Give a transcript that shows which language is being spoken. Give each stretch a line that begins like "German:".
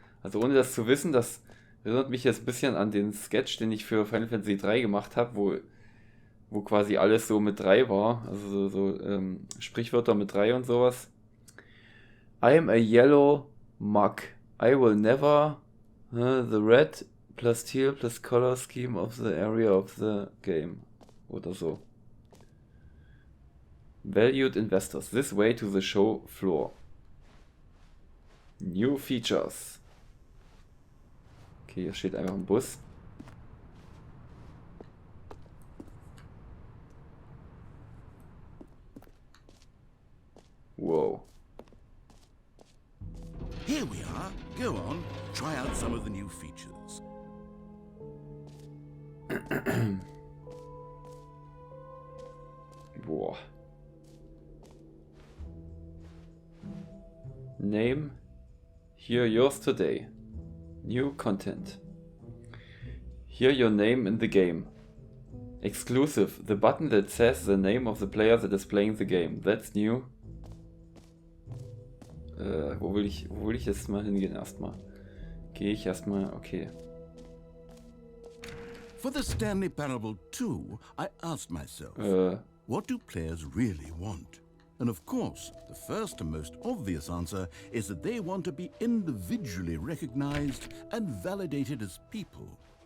German: Also ohne das zu wissen, das erinnert mich jetzt ein bisschen an den Sketch, den ich für Final Fantasy 3 gemacht habe, wo quasi alles so mit 3 war. Also so Sprichwörter mit 3 und sowas.
English: I am a yellow mug. I will never the red plus teal plus color scheme of the area of the game.
German: Oder so.
English: Valued investors. This way to the show floor. New features.
German: Okay, hier steht einfach ein Bus. Whoa.
English: Here we are. Go on, try out some of the new features. Boah. Name. Hear yours today. New content. Hear your name in the game. Exclusive. The button that says the name of the player that is playing the game. That's new.
German: Wo will ich jetzt mal hingehen erstmal? Gehe ich erstmal, okay.
English: For the Stanley Parable 2, I asked myself, what do players really want? And of course, the first and most obvious answer is that they want to be individually recognized and validated as people.